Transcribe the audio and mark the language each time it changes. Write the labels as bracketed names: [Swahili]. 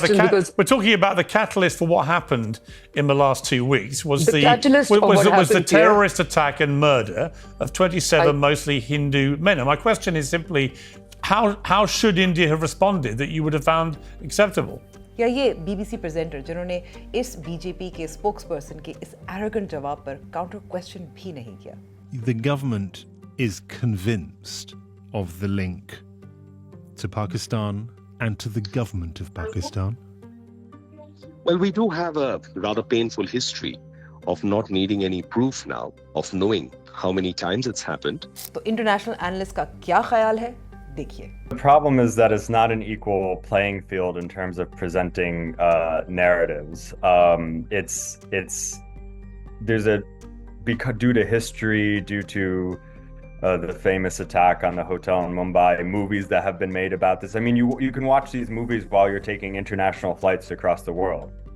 [English] question because we're talking about the catalyst for what happened in the last 2 weeks was the catalyst of what was the happened here- terrorist attack and murder of 27 mostly Hindu men. And my question is simply, how should India have responded that you would have found acceptable? [Hindi] या ये BBC presenter जिन्होंने इस BJP के spokesperson के इस arrogant जवाब पर counter question भी नहीं किया. [English] The government is convinced of the link to Pakistan and to the government of Pakistan. Well, we do have a rather painful history of not needing any proof now, of knowing how many times it's happened. [Hindi] तो international analyst का क्या ख्याल है, देखिए. [English] The problem is that it's not an equal playing field in terms of presenting narratives. Due to history, due to the famous attack on the hotel in Mumbai, movies that have been made about this. I mean, you can watch these movies while you're taking international flights across the world.